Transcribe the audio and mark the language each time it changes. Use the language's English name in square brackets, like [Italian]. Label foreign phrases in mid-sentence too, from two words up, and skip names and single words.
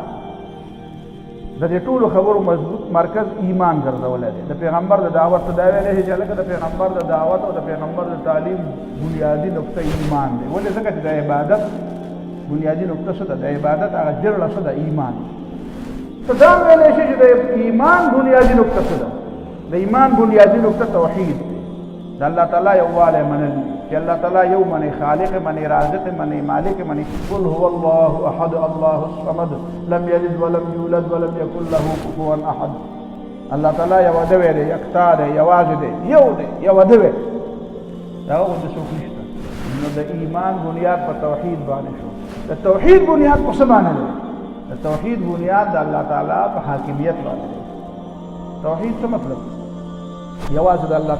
[Pashto] د دې ټولو خبرو مضبوط مرکز ایمان ګرځولی دی د پیغمبر د دعوت ته دا ویلی چې هلکه د پیغمبر د دعوت او د پیغمبر د تعلیم بنیادي نقطه ایمان دی ولې ځکه چې د عبادت بنیادي نقطه څه ده د عبادت هغه جرړه څه ده ایمان ته دا ویلی شي چې د ایمان بنیادي نقطه څه ده د ایمان بنیادي نقطه توحید دی د الله تعالی یووالی منل چې الله تعالی یو منی خالق منی رازق منی مالک منی [Arabic] قل هو الله احد الله الصمد لم یلد ولم یولد ولم یکن له کفوا احد [Pashto] الله تعالی یو دی دی یکتا دی یوازې دی یو دی یو دی دا هغه د څوک نشته نو د ایمان بنیاد په توحید باندې شو د توحید بنیاد په څه باندې دی د توحید بنیاد د الله تعالی په حاکمیت باندې دی توحید څه مطلب یوازې د الله